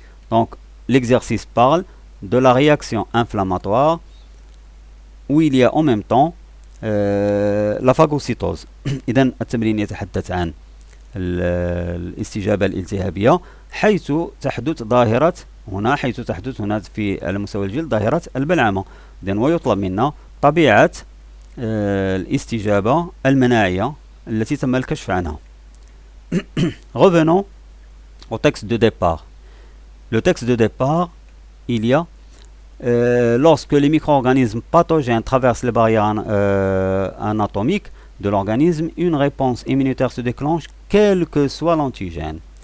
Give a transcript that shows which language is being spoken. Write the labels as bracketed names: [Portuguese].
[French] Donc l'exercice parle de la réaction inflammatoire où il y a en même temps la phagocytose. [Arabic] إذا التمرين يتحدث عن الاستجابة الالتهابية حيث تحدث ظاهرة هنا في على مستوى الجلد ظاهرة البلعمة. إذن ويطلب منا طبيعة الاستجابة المناعية التي تم الكشف عنها. [French] Revenons au texte de départ. Le texte de départ, il y a lorsque les micro-organismes pathogènes traversent les barrières anatomiques de l'organisme, une réponse immunitaire se déclenche quel que soit l'antigène.